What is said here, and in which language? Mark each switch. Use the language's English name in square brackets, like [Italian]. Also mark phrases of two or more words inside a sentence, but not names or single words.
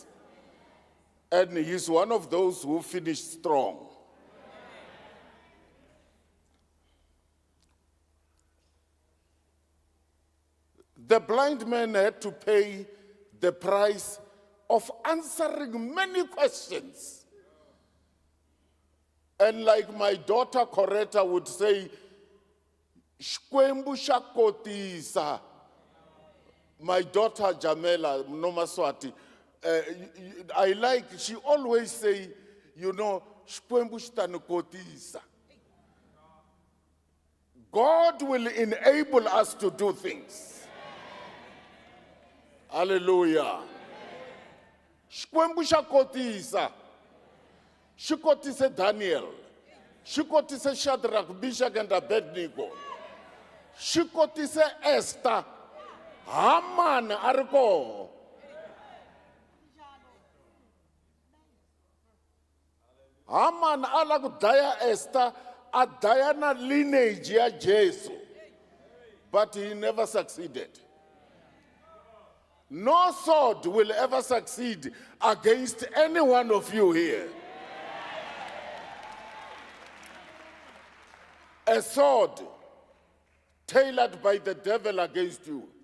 [English] And he's one of those who finished strong. The blind man had to pay the price of answering many questions. And like my daughter Coretta would say, [Tsonga] "Xikwembu xa kotisa." My daughter Jamela Nomaswati, I like, she always say, "Xikwembu xi ta ni kotisa." [English] God will enable us to do things. [Tsonga] Hallelujah. Xikwembu xa kotisa. Xi kotise Daniel. Xi kotise Shadrach, Meshach and Abednego. Xi kotise Esther. Haman a ri koho. Haman a la ku dlaya Esther, a dlaya na lineage ya Jesu. [English] But he never succeeded. No sword will ever succeed against any one of you here. A sword tailored by the devil against you.